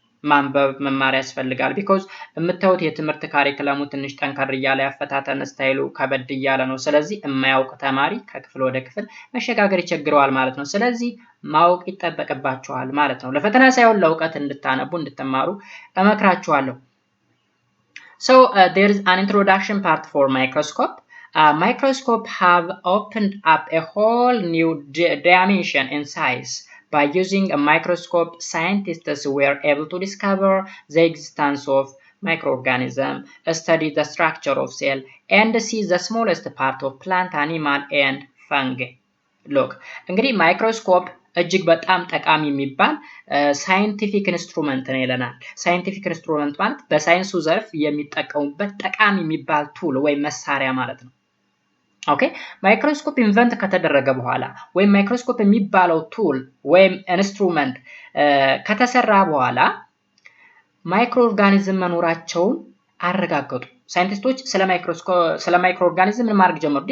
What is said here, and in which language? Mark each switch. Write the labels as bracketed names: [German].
[Amharic] ማንበብ መማር ያስፈልጋል because የምታዩት የትምህርት ካሪክለሙ ትንሽ ጠንከር እያለ ያፈታተን ስታይሉ ከበድ እያለ ነው። ስለዚህ የማያውቅ ተማሪ ከክፍል ወደ ክፍል መሸጋገር ይቸግረዋል ማለት ነው። ስለዚህ ማወቅ ይጠበቅባችኋል ማለት ነው። ለፈተና ሳይሆን ለእውቀት እንድታነቡ እንድትማሩ እመክራችኋለሁ። [English] so there is an introduction part for microscope. Microscope have opened up a whole new dimension in size. By using a microscope, scientists were able to discover the existence of microorganisms, study the structure of cell, and see the smallest part of plant, animal, and fungi. [Amharic] Look, እንግዲህ ማይክሮስኮፕ እጅግ በጣም ጠቃሚ የሚባል ሳይንቲፊክ ኢንስትሩመንት ነው ይለናል። ሳይንቲፊክ ኢንስትሩመንት ማለት በሳይንሱ ዘርፍ የሚጠቀሙበት ጠቃሚ የሚባል ቱል ወይም መሳሪያ ማለት ነው። ኦኬ ማይክሮስኮፕ ኢንቨንት ከተደረገ በኋላ ወይም ማይክሮስኮፕ የሚባለው ቱል ወይም ኢንስትሩመንት ከተሰራ በኋላ ማይክሮ ኦርጋኒዝም መኖራቸውን አረጋገጡ። ሳይንቲስቶች ስለ ማይክሮ ኦርጋኒዝም ምን ማድረግ ጀመሩ?